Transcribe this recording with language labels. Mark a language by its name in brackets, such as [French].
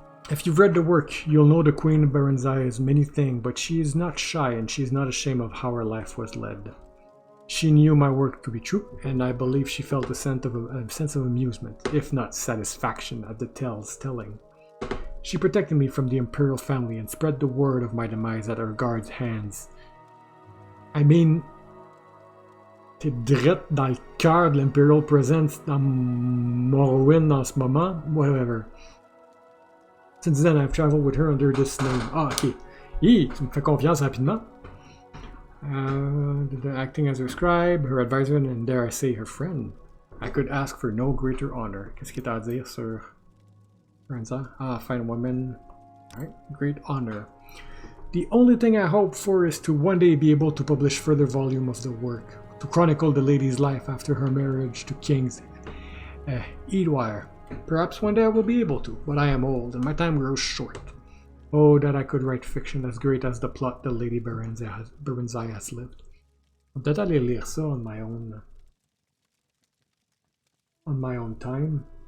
[English] If you've read the work, you'll know the Queen of Barenziah is many things, but she is not shy and she is not ashamed of how her life was led. She knew my work to be true, and I believe she felt a sense of amusement, if not satisfaction, at the tale's telling. She protected me from the imperial family and spread the word of my demise at her guard's hands. I mean, [French] t'es direct dans le cœur de l'Imperial Presence dans Morrowind en ce moment, [English] whatever. Since then, I've traveled with her under this name. Ah, ok. [French] Tu me fais confiance rapidement. [English] Acting as her scribe, her advisor, and dare I say, her friend. I could ask for no greater honor. [French] Qu'est-ce que t'as à dire sur Barenziah? [English] Ah, fine woman. Alright, great honor. The only thing I hope for is to one day be able to publish further volume of the work, to chronicle the lady's life after her marriage to King Edwire. Perhaps one day I will be able to, but I am old and my time grows short. Oh, that I could write fiction as great as the plot the Lady Barenziah has lived. I'll [French] peut-être aller lire ça [English] on my own time.